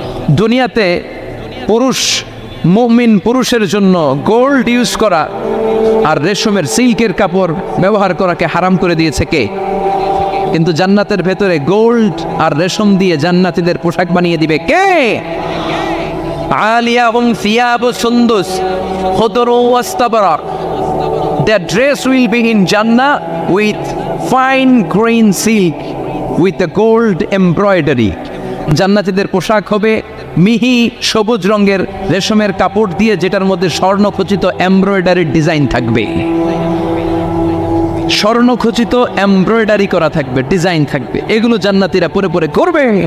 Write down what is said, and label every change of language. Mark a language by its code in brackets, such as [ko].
[bn] দুনিয়াতে পুরুষ, মুমিন পুরুষের জন্য গোল্ড ইউজ করা আর রেশমের সিল্কের কাপড় ব্যবহার করাকে হারাম করে দিয়েছে কে? কিন্তু জান্নাতের ভেতরে গোল্ড আর রেশম দিয়ে জান্নাতীদের পোশাক বানিয়ে দিবে কে? [ar] আলিয়াহুম সিয়াবু সুন্দুস খুদরু ওয়াস্তাবরাক। [en] Their dress will be in Jannah with fine green silk with a gold embroidery. [bn] জান্নাতীদের পোশাক হবে মিহি সবুজ রঙের রেশমের কাপড় দিয়ে, যেটার মধ্যে স্বর্ণখচিত এমব্রয়ডারির ডিজাইন থাকবে। স্বর্ণখচিত এমব্রয়ডারি করা থাকবে, ডিজাইন থাকবে। এগুলো জান্নাতীরা পরে পরে করবে।